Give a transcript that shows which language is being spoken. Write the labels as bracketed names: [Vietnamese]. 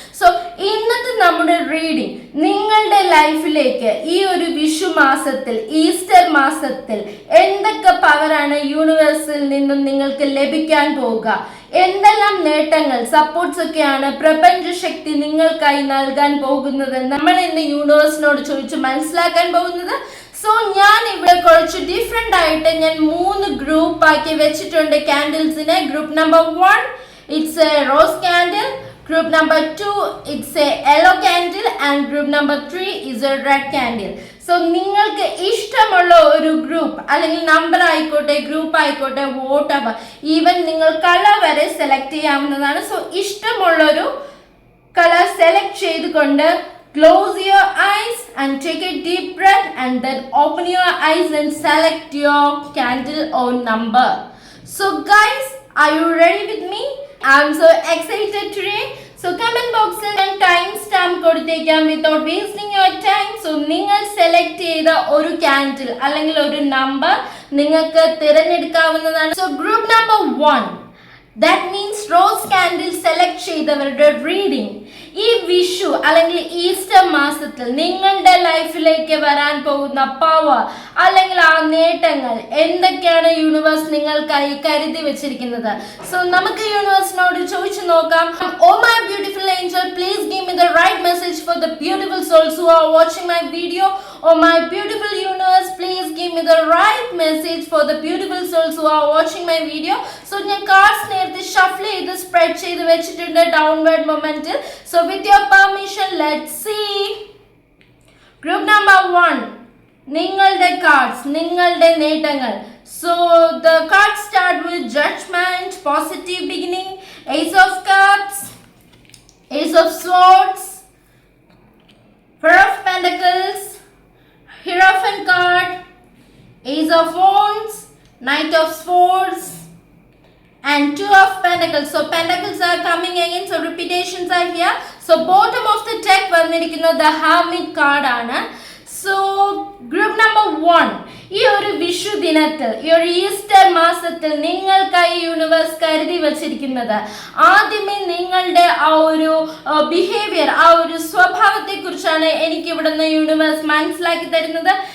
[Malayalam] So ഇന്നത്തെ നമ്മുടെ reading നിങ്ങളുടെ ലൈഫിലേക്ക് ഈ ഒരു വിഷു മാസത്തിൽ, ഈസ്റ്റർ മാസത്തിൽ എന്തൊക്കെ പവറാണ് യൂണിവേഴ്സിൽ നിന്നും നിങ്ങൾക്ക് ലഭിക്കാൻ പോവുക, എന്തെല്ലാം നേട്ടങ്ങൾ, സപ്പോർട്ട്സ് ഒക്കെയാണ് പ്രപഞ്ച ശക്തി നിങ്ങൾക്കായി നൽകാൻ പോകുന്നത്, നമ്മൾ ഇന്ന് യൂണിവേഴ്സിനോട് ചോദിച്ച് മനസ്സിലാക്കാൻ പോകുന്നത്. സോ ഞാൻ ഇവിടെ കുറച്ച് ഡിഫറെന്റ് ആയിട്ട് ഞാൻ 3 ഗ്രൂപ്പ് ആക്കി വെച്ചിട്ടുണ്ട് കാൻഡിൽസിനെ. [English] Group number 1 it's a rose candle, group number 2 it's a yellow candle and group number 3 is a red candle. [Malayalam] So നിങ്ങൾക്ക് ഇഷ്ടമുള്ള ഒരു ഗ്രൂപ്പ് അല്ലെങ്കിൽ നമ്പർ ആയിക്കോട്ടെ, ഗ്രൂപ്പ് ആയിക്കോട്ടെ, വോട്ടെവർ, ഈവൻ നിങ്ങൾ കളർ വരെ സെലക്ട് ചെയ്യാവുന്നതാണ്. സോ ഇഷ്ടമുള്ളൊരു കളർ സെലക്ട് ചെയ്തുകൊണ്ട് [English] close your eyes and take a deep breath and then open your eyes and select your candle or number. So guys, are you ready with me? I'm so excited today. [Malayalam] So comment box ൽ ഞാൻ time stamp കൊടുത്തേക്കാം [English] without wasting your time. [Malayalam] So നിങ്ങൾ select ചെയ്ത ഒരു candle അല്ലെങ്കിൽ ഒരു number നിങ്ങൾക്ക് തിരഞ്ഞെടുക്കാവുന്നതാണ്. So group number 1, that means rose candle select ചെയ്തവരുടെ റീഡിംഗ് ഈ വിഷു അല്ലെങ്കിൽ ഈസ്റ്റർ മാസത്തിൽ നിങ്ങളുടെ ലൈഫിലേക്ക് വരാൻ പോകുന്ന പവർ അല്ലെങ്കിൽ ആ നേട്ടങ്ങൾ എന്തൊക്കെയാണ് യൂണിവേഴ്സ് നിങ്ങൾക്കായി കരുതി വെച്ചിരിക്കുന്നത്. സോ നമുക്ക് യൂണിവേഴ്സിനോട് ചോദിച്ചു നോക്കാം. [English] Oh my beautiful angel, please give me the right message for the beautiful souls who are watching my video. Oh my beautiful universe, please give me the right message for the beautiful souls who are watching my video. [Malayalam] So ഞാൻ cards നേരത്തെ shuffle ചെയ്ത് spread ചെയ്ത് വെച്ചിട്ടുണ്ട് downward മൊമെന്റിൽ. [English] So with your permission, let's see. [Malayalam] Group number 1, നിങ്ങളുടെ cards, നിങ്ങളുടെ നേട്ടങ്ങൾ. [English] So the cards start with judgment, positive beginning, ace of cups, ace of swords, four of pentacles, hierophant card, ace of wands, knight of swords and 2 of pentacles. So pentacles are coming again, so repetitions are here. So bottom of the deck [Malayalam] വന്നിരിക്കുന്നത് [English] the hermit card ആണ്. [Malayalam] So group number 1, ഈ ഒരു വിഷു ദിനത്തിൽ, ഈ ഒരു Easter മാസത്തിൽ നിങ്ങൾക്കായി universe കരുതി വച്ചിരിക്കുന്നത് ആദ്യമേ നിങ്ങളുടെ ആ ഒരു ബിഹേവിയർ, ആ ഒരു സ്വഭാവത്തെ കുറിച്ചാണ് എനിക്ക് ഇവിടുന്ന് യൂണിവേഴ്സ് മനസ്സിലാക്കി തരുന്നത്.